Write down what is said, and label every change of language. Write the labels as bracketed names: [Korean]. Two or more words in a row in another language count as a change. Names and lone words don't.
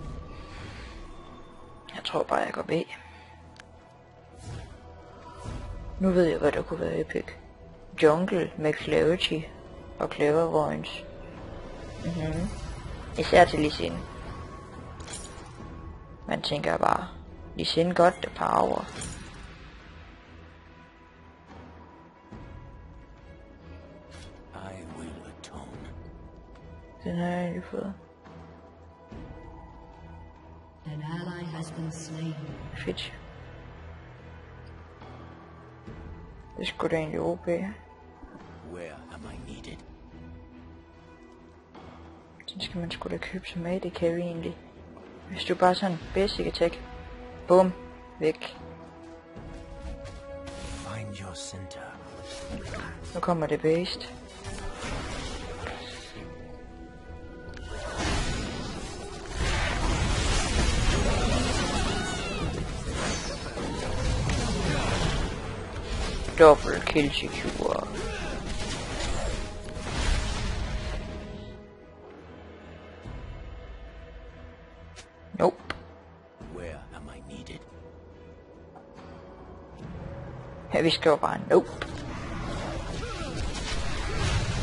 [Danish] Jeg tror bare, jeg går B. Nu ved jeg, hvad der kunne være epic. Jungle med Clarity og Clairvoyance. Især til Lee Sin. Man tænker bare, [English] Lee Sin got the power. I will atone. [Danish] Den har jeg lige fået. [English] An ally has been slain. [Danish] Fedt. Det skulle da egentlig OP. [English] Where am I needed? [Danish] Den skal man sgu da købe som [English] AD carry [Danish] egentlig. Hvis du bare sådan [English] basic attack. [Danish] Bum. Væk. [English] Find your center. [Danish] Nu kommer det based. [English] Double kill secure. [Danish] Nope. [English] Where am I needed? [Danish] Ja, vi skriver bare nope.